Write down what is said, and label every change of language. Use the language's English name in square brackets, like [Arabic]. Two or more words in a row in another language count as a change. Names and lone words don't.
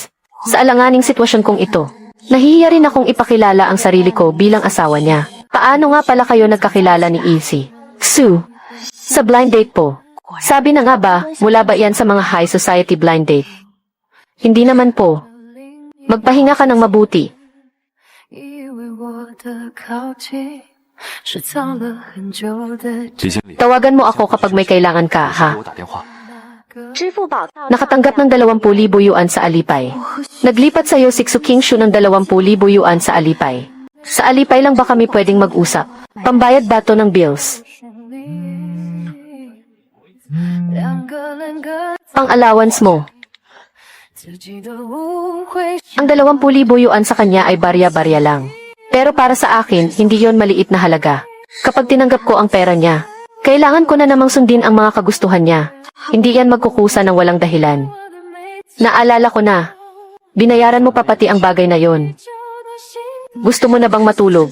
[Filipino] Sa alanganing sitwasyon kong ito, nahihiya rin akong ipakilala ang sarili ko bilang asawa niya. Paano nga pala kayo nagkakilala ni Ilse? Su, sa [English] blind date [Filipino] po. Sabi na nga ba, mula ba yan sa mga [English] high society blind date? [Filipino] Hindi naman po. Magpahinga ka ng mabuti. [Chinese] 以为我的靠近是藏了很久的李经理， [Filipino] Tawagan mo ako kapag may kailangan ka, [Chinese] 给 [Filipino] ha? [Chinese] 我打电话。 [Filipino] Nakatanggap ng 20,000 yuan sa Alipay. Naglipat sa'yo si King ng 20,000 yuan sa Alipay. Sa Alipay lang ba kami pwedeng mag-usap? Pambayad ba to ng bills? [Chinese] 两个人各 [Filipino] Pang-allowance mo. [Chinese] 自己都误会。 [Filipino] Ang 20,000 yuan sa kanya ay barya-barya lang. Pero para sa akin, hindi yon maliit na halaga. Kapag tinanggap ko ang pera niya, kailangan ko na namang sundin ang mga kagustuhan niya. Hindi yan magkukusa ng walang dahilan. Naalala ko na. Binayaran mo pa pati ang bagay na yon. Gusto mo na bang matulog?